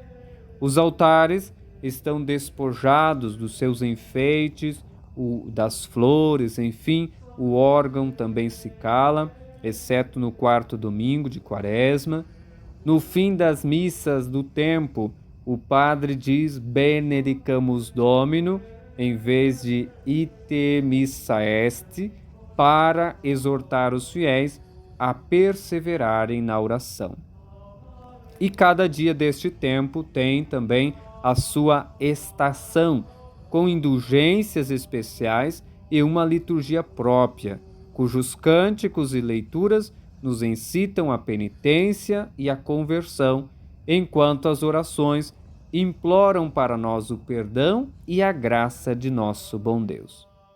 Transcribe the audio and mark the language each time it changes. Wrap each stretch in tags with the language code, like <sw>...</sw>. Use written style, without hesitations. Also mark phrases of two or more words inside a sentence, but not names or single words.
<pt>Os altares estão despojados dos seus enfeites, das flores, enfim, o órgão também se cala, exceto no quarto domingo de Quaresma. No fim das missas do tempo, o padre diz</pt> <la>Benedicamus Domino,</la> <pt>em vez de</pt> <la>Ite missa est,</la> <pt>para exortar os fiéis a perseverarem na oração. E cada dia deste tempo tem também a sua estação, com indulgências especiais e uma liturgia própria, cujos cânticos e leituras nos incitam à penitência e à conversão, enquanto as orações imploram para nós o perdão e a graça de nosso bom Deus.</pt>